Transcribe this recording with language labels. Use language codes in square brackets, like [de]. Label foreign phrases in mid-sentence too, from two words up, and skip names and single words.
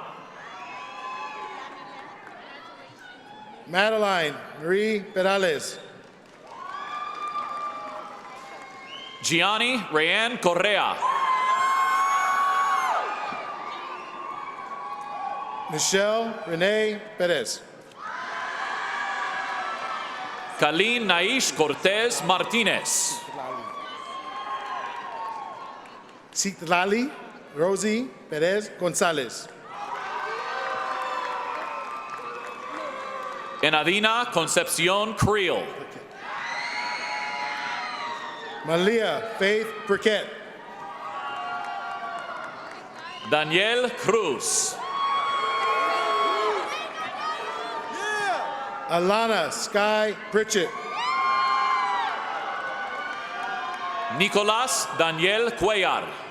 [en] Madeline Marie Perales. Gianni Rayan Correa. Michelle Renee Perez. Kalin Naish Cortez Martinez. Citlali Rosie Perez Gonzalez. Enadina Concepcion Creel. Malia Faith Burkett. Daniel Cruz. Alana Sky Pritchett. Nicolás Daniel Cuellar.